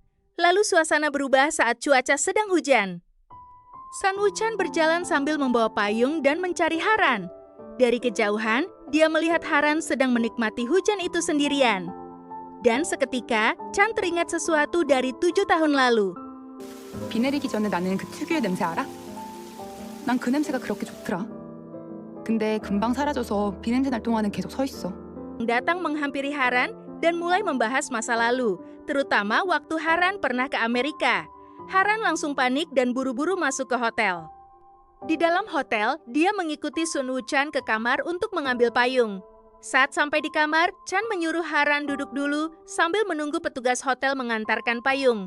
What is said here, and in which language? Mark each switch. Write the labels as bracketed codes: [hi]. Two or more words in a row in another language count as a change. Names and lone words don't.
[id] Lalu suasana berubah saat cuaca sedang hujan. Sun Wuchan berjalan sambil membawa payung dan mencari Haran. Dari kejauhan, dia melihat Haran sedang menikmati hujan itu sendirian. Dan seketika, Chan teringat sesuatu dari 7 tahun lalu. [ko] 비 내리기 전에 나는 그 특유의 냄새 알아? 난 그 냄새가 그렇게 좋더라. 근데 금방 사라져서 비 냄새 날 동안은 계속 서 있어. [id] Datang menghampiri Haran dan mulai membahas masa lalu, terutama waktu Haran pernah ke Amerika. Haran langsung panik dan buru-buru masuk ke hotel. Di dalam hotel, dia mengikuti Sun Wuchan ke kamar untuk mengambil payung. Saat sampai di kamar, Chan menyuruh Haran duduk dulu sambil menunggu petugas hotel mengantarkan payung.